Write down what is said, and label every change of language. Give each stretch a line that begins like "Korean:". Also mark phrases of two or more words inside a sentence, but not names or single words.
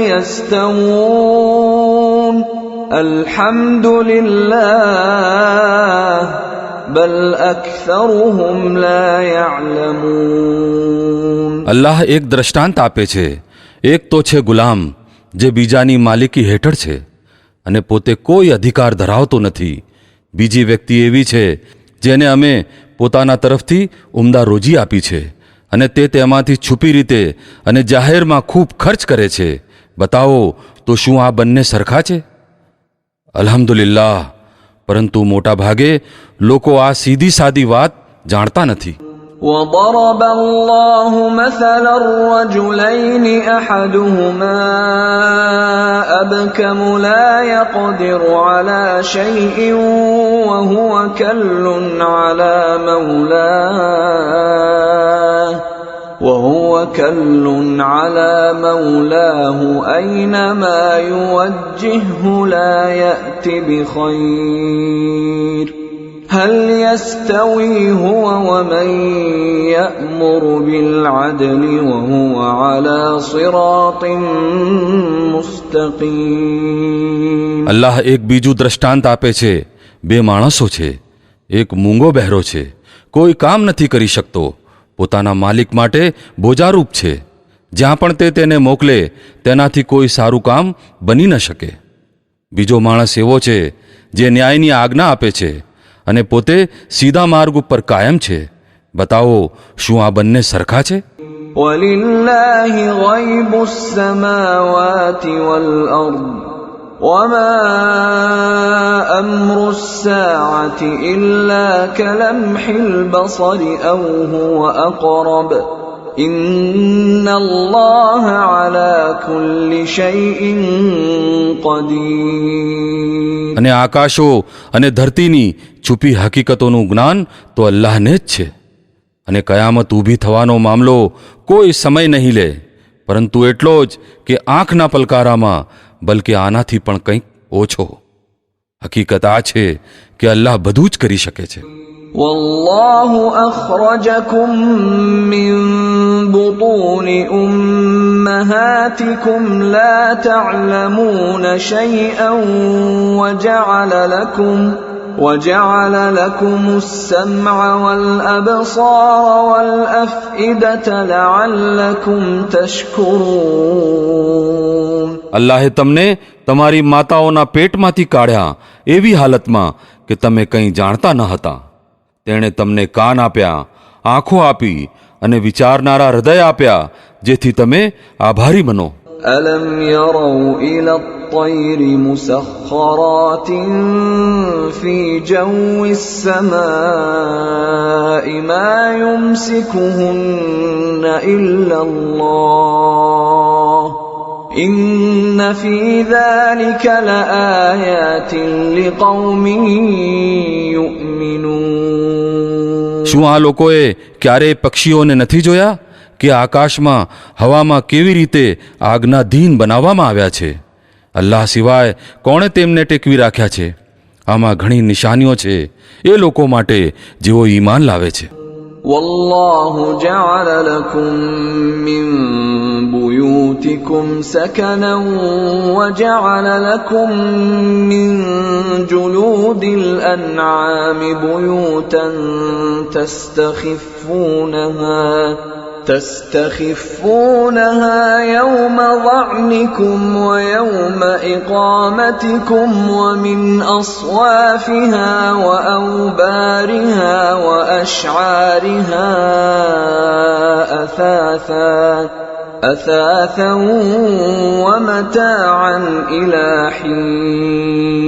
Arabic: يستوون الحمد لله بل أكثرهم لا يعلمون.
Gujarati: અલ્લાહ એક દ્રષ્ટાંત આપે છે. એક તો છે ગુલામ જે બીજાની માલિકી હેઠળ છે અને પોતે કોઈ અધિકાર ધરાવતો નથી. બીજી વ્યક્તિ એવી છે જેને અમે પોતાના તરફથી ઉમદા રોજી આપી છે અને તે તેમાંથી છુપી રીતે અને જાહેરમાં ખૂબ ખર્ચ કરે છે. બતાવો તો શું આ બંને સરખા છે? અલ્હમ્દુલિલ્લાહ, પરંતુ મોટા ભાગે લોકો આ સીધી સાદી વાત જાણતા નથી.
Arabic: وضرب الله مثلا الرجلين أحدهما أبكم لا يقدر على شيء وهو كل على مولاه أينما يوجهه لا يأت بخير هل يستوي هو ومن يأمر بالعدل وهو على صراط مستقيم.
Gujarati: અલ્લાહ એક બીજું દ્રષ્ટાંત આપે છે. બે માણસો છે. એક મૂંગો બહેરો છે, કોઈ કામ નથી કરી શકતો, પોતાના માલિક માટે બોજારૂપ છે. જ્યાં પણ તે તેને મોકલે તેનાથી કોઈ સારું કામ બની ન શકે. બીજો માણસ એવો છે જે ન્યાયની આજ્ઞા આપે છે અને પોતે સીધા માર્ગ ઉપર કાયમ છે. બતાવો શું આ બંને સરખા છે?
Arabic: وَلِلَّهِ غَيْبُ السَّمَاوَاتِ وَالْأَرْضِ وَمَا أَمْرُ السَّاعَةِ إِلَّا كَلَمْحِ الْبَصَرِ أَوْ هُوَ أَقْرَبُ إِنَّ اللَّهَ عَلَى كُلِّ شَيْءٍ قَدِيرٌ.
Gujarati: અને આકાશો અને ધરતીની છુપી હકીકતોનું જ્ઞાન તો અલ્લાહને જ છે. અને કયામત ઊભી થવાનો મામલો કોઈ સમય નહીં લે, પરંતુ એટલો જ કે આંખના પલકારામાં, બલકે આનાથી પણ કંઈક ઓછો. હકીકત આ છે કે અલ્લાહ બધું જ કરી શકે છે.
Arabic: والله أخرجكم من بطون أمهاتكم لا تعلمون شيئا وجعل لكم السمع والأبصار والأفئدة لعلكم تشكرون.
Gujarati: અલ્લાહે તમને તમારી માતાઓના પેટમાંથી કાઢ્યા એવી હાલતમાં કે તમે કંઈ જાણતા ન હતા. તેણે તમને કાન આપ્યા, આંખો આપી અને વિચારનારા હૃદય આપ્યા, જેથી તમે આભારી બનો.
Arabic: ألم يروا إلى الطير مسخرات في جو السماء ما يمسكهن إلا الله إن في ذلك لآيات لقوم يؤمنون.
Gujarati: શું આ લોકોએ ક્યારેય પક્ષીઓને નથી જોયા કે આકાશમાં હવામાં કેવી રીતે આજ્ઞાધીન બનાવવામાં આવ્યા છે? અલ્લાહ સિવાય કોણે તેમને ટેકવી રાખ્યા છે? આમાં ઘણી નિશાનીઓ છે એ લોકો માટે જેઓ ઈમાન લાવે છે.
Arabic: والله جعل لكم من بيوتكم سكنا وجعل لكم من جلود الأنعام بيوتا تستخفونها يوم ظعنكم ويوم إقامتكم ومن أصوافها وأوبارها وأشعارها أثاثا ومتاعا إلى حين.